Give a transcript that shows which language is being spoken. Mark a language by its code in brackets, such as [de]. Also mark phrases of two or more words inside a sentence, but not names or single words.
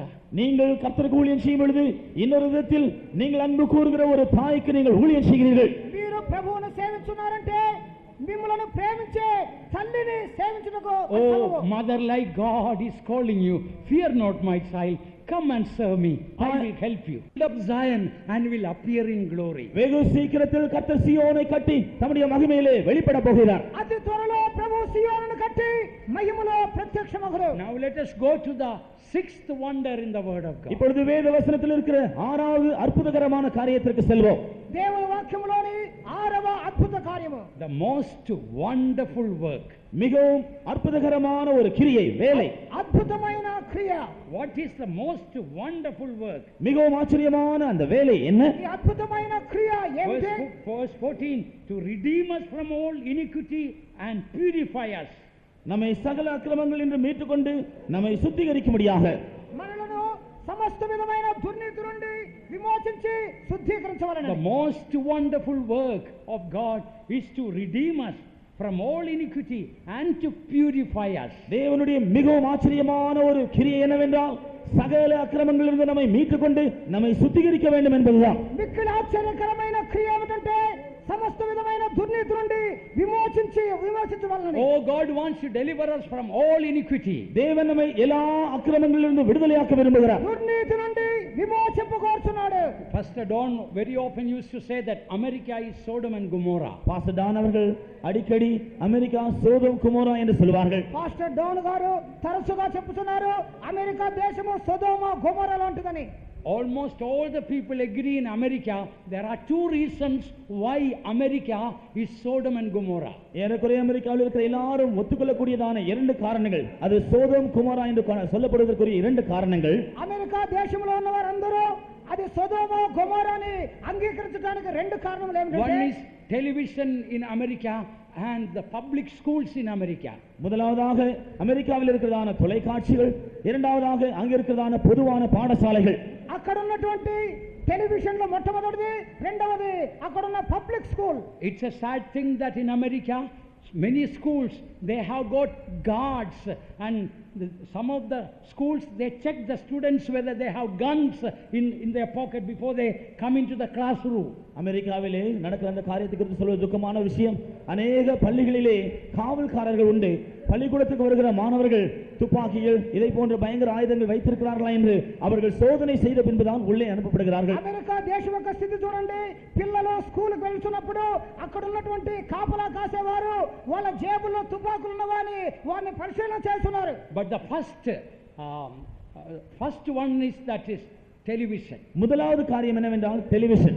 [ta] நீங்கள் கர்த்தருக்கு ஊழியம் செய்யும் பொழுது இன்னொரு விதத்தில் நீங்கள் அன்பு கூறுகிற ஒரு தாய்க்கு நீங்கள் ஊழியம் செய்கிறீர்கள். [te] మీరు ప్రభువును సేవించున్నారంటే మిమ్మలను ప్రేమించే తల్లిని సేవించుటకు [en] Oh, mother like God is calling you. Fear not, my child. Come and serve me. I will help you. Build up Zion and will appear in glory. [ta] வெகு சீக்கிரத்தில் கர்த்தர் சீயோனை கட்டி தம்முடைய மகிமையிலே வெளிப்பட போகிறார். [te] అతి త్వరలో ప్రభు సీయోనును కట్టి మహిమలో ప్రత్యక్షమగును. [en] Now let us go to the sixth wonder in the word of God. [ta] இப்பொழுது வேத வசனத்தில் இருக்கிற ஆறாவது அற்புதகரமான காரியத்திற்கு செல்வோம். [te] దేవుని వాక్యములోని 6వ అద్భుత కార్యము. [en] The most wonderful work. [ta] மிகவும் அற்புதகரமான ஒரு கிரியை, வேலை. [te] అద్భుతమైన క్రియ. [en] What is the most wonderful work? [ta] மிகவும் ஆச்சரியமான அந்த வேலை என்ன? [te] ఈ అద్భుతమైన క్రియ ఏమిటి? [en] Verse 14, to redeem us from all iniquity and purify us. [ta] நம்மை சகல அக்கிரமங்கள் என்று மீட்டுக்கொண்டு நம்மை சுத்திகரிக்கும்படியாக [te] మనలను సమస్త విధమైన దుర్నీతి నుండి విమోచించి శుద్ధీకరించవలెను. [en] The most wonderful work of God is to redeem us from all iniquity and to purify us. [ta] தேவனுடைய மிகவும் ஆச்சரியமான ஒரு கிரியை என்னவென்றால் சகல அக்கிரமங்களிலிருந்து நம்மை மீட்டுக்கொண்டு நம்மை சுத்திகரிக்க வேண்டும் என்பதுதான். [te] మిక్కిలి ఆశ్చర్యకరమైన క్రియ ఏమిటంటే సమస్త విధమైన దుర్నీతి నుండి విమోచించవలెను. [en] Oh, God wants to deliver us from all iniquity. [ta] தேவன் நம்மை எல்லா அக்கிரமங்களிலிருந்து விடுதலையாக்க விரும்புகிறார். [te] దుర్నీతి నుండి విమోచింపగోరుచున్నాడు. [en] Pastor Don very often used to say that America is Sodom and Gomorrah. [ta] பாஸ்டர் டான் அவர்கள் அடிக்கடி அமெரிக்கா சோதோம் குமோரா என்று சொல்வார்கள். [te] పాస్టర్ డోన్ గారు తరచుగా చెప్పుతున్నారు అమెరికా దేశము సొదొమ గొమొర్రా లాంటిదని. [en] Almost all the people agree in America there are two reasons why America is Sodom and Gomorrah. [ta] ஏறக்குறைய அமெரிக்காவில் இருக்கிற எல்லாரும் ஒத்துக்கொள்ளக்கூடியதான இரண்டு காரணங்கள், அது சோதோம் குமோரா என்று சொல்லப்படுவதற்குரிய இரண்டு காரணங்கள். [te] అమెరికా దేశంలో ఉన్న వారందరూ అది సొదొమ గొమొర్రాని అంగీకరించడానికి రెండు కారణాలు ఏమిటంటే [en] One is television in America and the public schools in America. [ta] முதலாவதாக அமெரிக்காவில் இருக்கிறதான தொலைக்காட்சிகள், இரண்டாவதாக அங்க இருக்கிறதான பொதுவான பாடசாலைகள். [te] అక్కడ ఉన్నటువంటి టెలివిజన్ లో మొట్టమొదటిది, రెండవది అక్కడ ఉన్న [en] public school. It's a sad thing that in America many schools they have got guards, and some of the schools they check the students whether they have guns in their pocket before they come into the classroom. [ta] அமெரிக்காவிலே நடக்கிற அந்த காரியத்தை குறித்து சொல்வது துக்கமான விஷயம். அநேக பள்ளிகளிலே காவல்காரர்கள் உண்டு. பள்ளிக்கூடத்துக்கு வருகிற மாணவர்கள் துப்பாக்கிகள் இதை போன்ற பயங்கர ஆயுதங்கள் வைத்திருக்கிறார்களா என்று அவர்கள் சோதனை செய்த பின்புதான் உள்ளே அனுப்பப்படுகிறார்கள். [te] అమెరికా దేశం యొక్క స్థితి చూడండి. పిల్లలు స్కూల్కి వెళ్తున్నప్పుడు అక్కడ ఉన్నటువంటి కాపలా కాసేవారు వాళ్ళ జేబుల్లో తుపాకులు ఉన్నవాని వారిని పరిశీలన చేస్తున్నారు. [en] But the first one is that is television. [ta] முதலாவது காரியம் என்னவென்றால் டெலிவிஷன்.